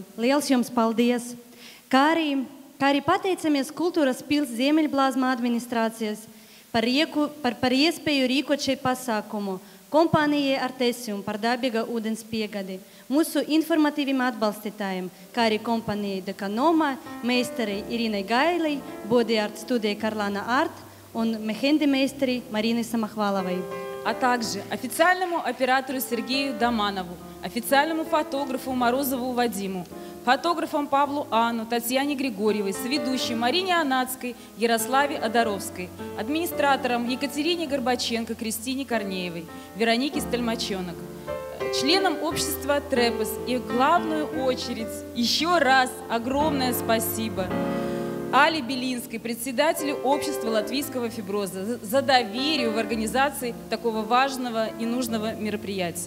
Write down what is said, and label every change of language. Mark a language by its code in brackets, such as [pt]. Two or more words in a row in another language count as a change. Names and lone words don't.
[lv] Liels jums paldies! Kā arī pateicamies Kultūras pils Ziemeļblāzma administrācijas par iespēju rīkot šeit pasākumu, kompānijai Artesium par dabīga ūdens piegadi, mūsu informatīviem atbalstītājiem, kā arī kompānijai Dekanoma, meistarei Irinai Gailai, [ru] Body-Art студии Карлана Арт и мехенди-мейстери Марине Самохваловой. А также официальному оператору Сергею Доманову, официальному фотографу Морозову Вадиму, фотографам Павлу Анну, Татьяне Григорьевой, соведущей Марине Анацкой, Ярославе Одаровской, администраторам Екатерине Горбаченко, Кристине Корнеевой, Веронике Стальмаченок, членам общества Трепес и в главную очередь еще раз огромное спасибо Али Белинской, председателю общества латвийского фиброза, за доверие в организации такого важного и нужного мероприятия.